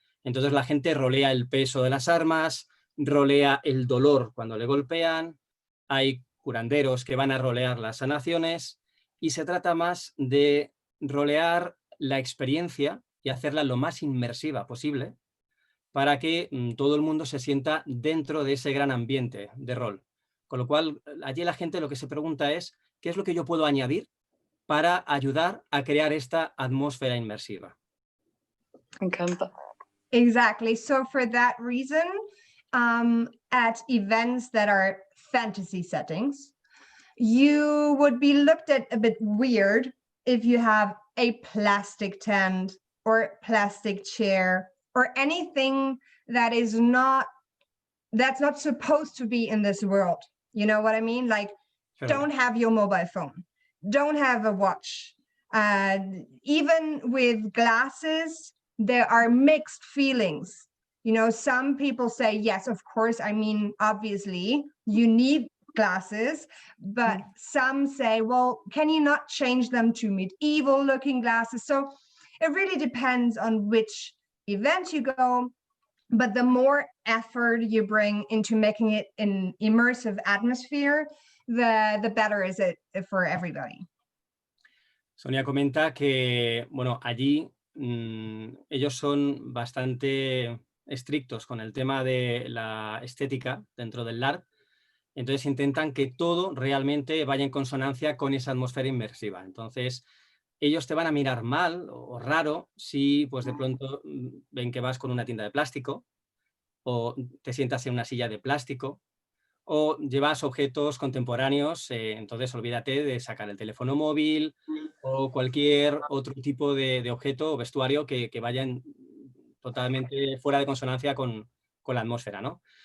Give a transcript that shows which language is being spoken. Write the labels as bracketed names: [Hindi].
[Spanish] Entonces la gente rolea el peso de las armas, rolea el dolor cuando le golpean, hay curanderos que van a rolear las sanaciones y se trata más de rolear la experiencia y hacerla lo más inmersiva posible para que todo el mundo se sienta dentro de ese gran ambiente de rol. Con lo cual, allí la gente lo que se pregunta es, ¿qué es lo que yo puedo añadir para ayudar a crear esta atmósfera inmersiva? Me encanta. [English] Exactly. So for that reason, at events that are fantasy settings, you would be looked at a bit weird if you have a plastic tent or plastic chair or anything that's not supposed to be in this world. You know what I mean? Like, Sure. Don't have your mobile phone, don't have a watch. Even with glasses, there are mixed feelings. You know, some people say, yes, of course, I mean, obviously, you need glasses, but some say, well, can you not change them to medieval looking glasses? So it really depends on which event you go, but the more effort you bring into making it an immersive atmosphere, the better is it for everybody. [Spanish] Sonia comenta que, bueno, allí ellos son bastante estrictos con el tema de la estética dentro del LARP, entonces intentan que todo realmente vaya en consonancia con esa atmósfera inmersiva. Entonces, ellos te van a mirar mal o raro si pues de pronto ven que vas con una tienda de plástico o te sientas en una silla de plástico o llevas objetos contemporáneos, entonces olvídate de sacar el teléfono móvil o cualquier otro tipo de objeto o vestuario que vayan totalmente fuera de consonancia con la atmósfera, ¿no?